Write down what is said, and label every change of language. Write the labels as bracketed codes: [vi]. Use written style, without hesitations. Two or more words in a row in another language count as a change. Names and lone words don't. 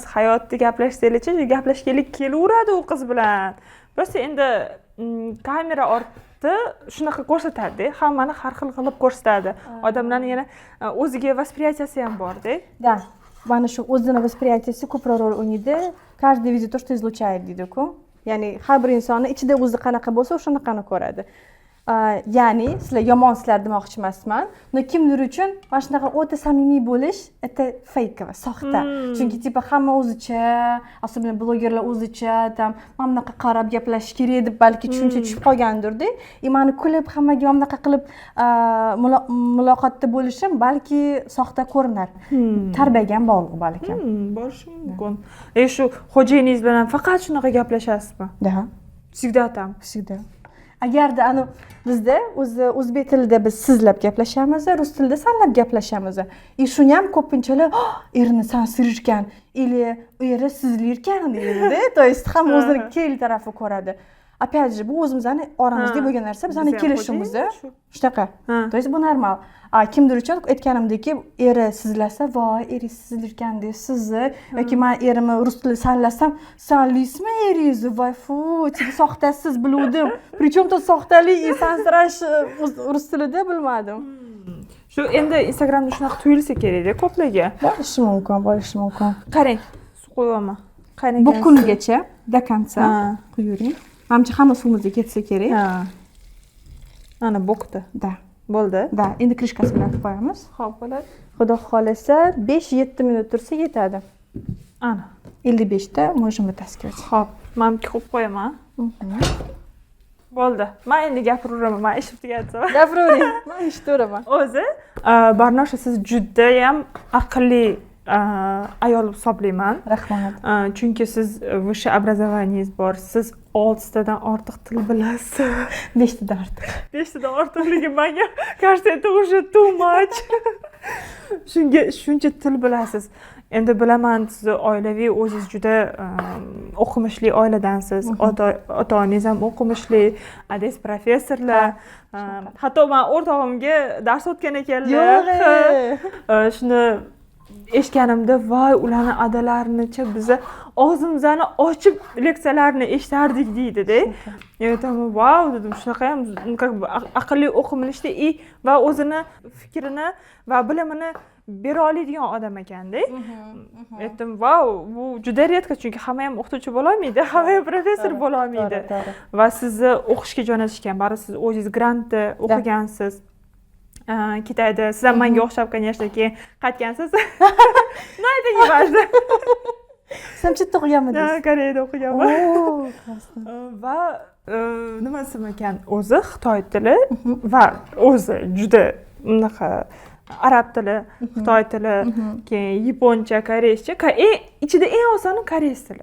[uz] Hayotda gaplashsanglarchi, gaplashganlik kelaveradi u qiz bilan. Просто endi kamera ortida shunaqa ko'rsatadi, hammani har xil qilib ko'rsatadi. Odamlarning yana o'ziga восприятияsi ham bor-da. Да. Mana shu o'zini восприятияsi ko'proq rol o'ynaydi. [ru] Каждый видит то, что излучает deydi-ku. [uz] Ya'ni har bir insonni ichida o'zi qanaqa bo'lsa, o'shanaqani ko'radi. Ya'ni sizlar yomonsizlar demoqchi emasman. Но kimdir uchun mana shunaqa o'ta samimiy bo'lish, [ru] это фейково, [uz] soxta. Chunki tipa hamma o'zicha, особенно blogerlar o'zicha, tam mana bunaqa qarab gaplashish kerak deb balki tushuncha tushib qolgandir-da. Mani kulib hammaga mana bunaqa qilib muloqotda bo'lishim balki soxta ko'rinar. Tarbiyaga ham bog'liq balki. Bo'lishi mumkin. Shu xo'jayiningiz bilan faqat shunaqa gaplashasizmi? Да. [ru] Всегда там. Всегда. [uz] agarda ani bizda o'zi o'zbek tilida biz sizlab gaplashamiz, rus tilida sanlab gaplashamiz. Shuni ham ko'pinchalar erini sansirishgan или eri sizlirkan deydi-da. То есть hamma o'zini kel tarafi ko'radi. [ru] Опять же, [uz] bu o'zimizning oramizda bo'lgan narsa, bizning kelishimiz. Shunaqa. То есть bu normal. Kimdir uchun aytganimdek, eri sizlasa, voy, eri sizlirkan-da, sizni yoki men erimni rus tilida sanlasam, sanliysizmi eringizni? Voy, fu, siz soxtasiz biluvdim. Причем тут soxtalik, sansirash rus tilida bilmadim. Shu endi Instagramda shunaqa tuyulsa kerak-da ko'plarga. Bo'lishi mumkin. Qarang, suv qo'yaman. Qarang. Bu kungacha до конца quyuring. Menimcha hamma suvimizga ketsa kerak. Ana bo'qdi. Da. Bo'ldi. Da, endi krishkasi bilan qo'yamiz. Xo'p, bo'ladi. Xudo xolasa 5-7 minut tursa yetadi. Ana. [ru] 55 da можем вытаскивать. [uz] Xo'p, men qo'yib qo'yaman. Bo'ldi. Men endi gapiraveraman. Men ish tugatsam. Gapiravering. Men eshitaveraman. O'zi, Barnosha, siz juda ham aqlli ayol hisoblayman. Rahmat. Chunki siz [ru] высшее образованиеңiz [uz] bor. Siz 6 tadan ortiq til bilasiz. 5 tadan ortiq. 5 tadan ortiqligi menga [ru] кажется, это уже [en] too much. [uz] Shuncha til bilasiz. Endi bilaman, siz oilaviy o'zingiz juda o'qimishli oiladansiz. Ota-onangiz ham o'qimishli, adis professorlar. Hatto men o'rtog'imga dars o'tgan ekanlar. Yo'q. Shuni eshitganimda, voy, ularni adalaricha biz og'zimizni ochib leksiyalarni eshitardik deydi-da. Aytaman, "Vau", dedim. Shunaqa ham [ru] как бы [uz] aqlli o'qimishli va o'zini fikrini va bilimini bera oladigan odam ekanda. Aytdim, "Vau, bu juda redko, chunki hamma ham o'qituvchi bo'la olmaydi, hamma ham professor bo'la olmaydi." Va sizni o'qishga jo'natishgan, baribir siz o'zingiz grantda o'qigansiz. Kitayda siz ham menga o'xshab, конечно, keyin qaytgansiz. [ru] No, это не важно. [uz] Sen chetda o'qiganmidingiz? Koreyada o'qiganman. Va nima desam ekan, o'zi Xitoy tili va o'zi juda unaqa arab tili, Xitoy tili, keyin yaponcha, koreyscha, ichida eng osoni koreys tili.